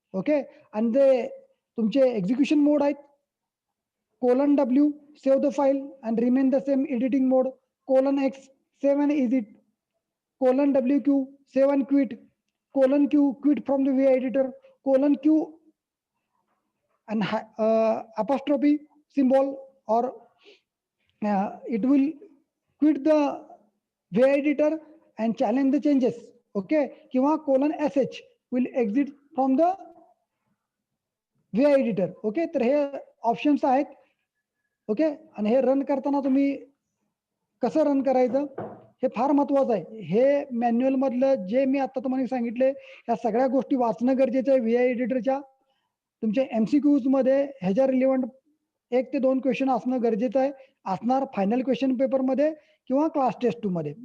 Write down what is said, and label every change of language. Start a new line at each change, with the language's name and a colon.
English: okay,
Marathi: आणि जे तुमचे एक्झिक्युशन मोड आहेत,
English: :W save the file and remain the same editing mode, :X save and exit, :WQ save and quit, :Q quit from the VI editor, :Q and apostrophe symbol or it will quit the VI editor and challenge the changes. Okay, किंवा :SH will exit from the VI editor.
Marathi: Okay, तर हे options आहेत. Okay, आणि हे run करताना तुम्ही कसं run करायचं हे फार महत्वाचं आहे. हे मॅन्युअल मधलं जे मी आता तुम्हाला सांगितले या सगळ्या गोष्टी वाचणं गरजेचं आहे. VI एडिटरच्या तुमच्या MCQs मध्ये ह्याच्या रिलेव्हंट 1 ते 2 क्वेश्चन असणं गरजेचं आहे, असणार फायनल क्वेश्चन पेपर मध्ये किंवा क्लास टेस्ट 2 मध्ये.